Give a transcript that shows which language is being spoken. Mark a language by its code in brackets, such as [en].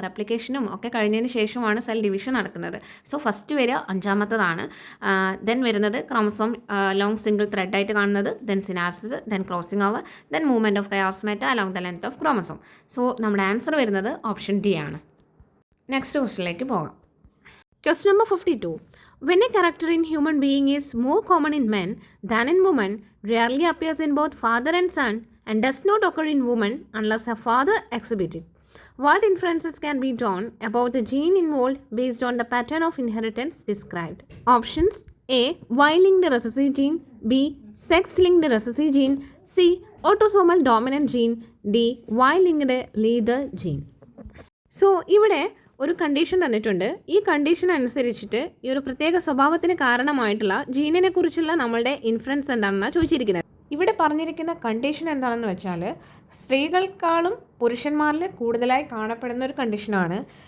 [ml] റെപ്ലിക്കേഷനും ഒക്കെ കഴിഞ്ഞതിന് ശേഷമാണ് സെൽ ഡിവിഷൻ നടക്കുന്നത്. സോ ഫസ്റ്റ് വരിക 5ാമത്തതാണ്. ദെൻ വരുന്നത് ക്രോമസോം ലോങ് സിംഗിൾ ത്രെഡായിട്ട് കാണുന്നത്. [en] Then synapsis, then crossing over, then movement of chiasmata along the length of chromosome. [ml] So നമ്മുടെ ആൻസർ വരുന്നത് ഓപ്ഷൻ D ആണ്. നെക്സ്റ്റ് ക്വസ്റ്റിനിലേക്ക് പോകാം. [en] Question number 52. When a character in human being is more common in men than in women, rarely appears in both father and son, and does not occur in women unless a father exhibits it, what inferences can be drawn about the gene involved based on the pattern of inheritance described? Options: A. Y-linked recessive gene, B. Sex-linked recessive gene, C. Autosomal dominant gene, D. Y-linked leader gene. [ml] So, ഇവിടെ ഒരു condition തന്നിട്ടുണ്ട്. ഈ condition അനുസരിച്ചിട്ട് ഈ ഒരു പ്രത്യേക സ്വഭാവത്തിന് കാരണമായിട്ടുള്ള ജീനിനെ കുറിച്ചുള്ള നമ്മളുടെ ഇൻഫറൻസ് എന്താണെന്നാണ് ചോദിച്ചിരിക്കുന്നത്. ഇവിടെ പറഞ്ഞിരിക്കുന്ന കണ്ടീഷൻ എന്താണെന്ന് വെച്ചാൽ സ്ത്രീകൾക്കാളും പുരുഷന്മാരിൽ കൂടുതലായി കാണപ്പെടുന്ന ഒരു കണ്ടീഷനാണ്.